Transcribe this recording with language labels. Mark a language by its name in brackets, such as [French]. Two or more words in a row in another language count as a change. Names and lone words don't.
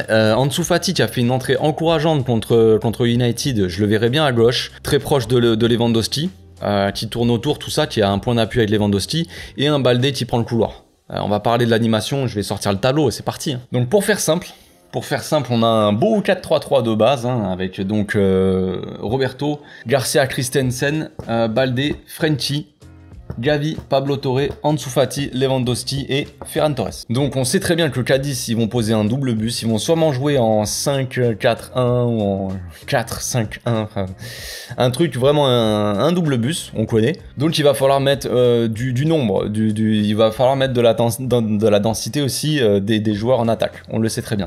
[French] Ansu Fati qui a fait une entrée encourageante contre United, je le verrai bien à gauche, très proche de Lewandowski, qui tourne autour, tout ça, qui a un point d'appui avec Lewandowski, et un Balde qui prend le couloir. On va parler de l'animation, je vais sortir le tableau et c'est parti. Hein. Donc pour faire simple, Pour faire simple, on a un beau 4-3-3 de base, hein, avec donc Roberto, Garcia, Christensen, Balde, Frenkie, Gavi, Pablo Torre, Ansu Fati, Lewandowski et Ferran Torres. Donc on sait très bien que Cadiz, ils vont poser un double bus, ils vont sûrement jouer en 5-4-1 ou en 4-5-1, enfin, un truc vraiment un double bus, on connaît. Donc il va falloir mettre du nombre, il va falloir mettre de la densité aussi des joueurs en attaque, on le sait très bien.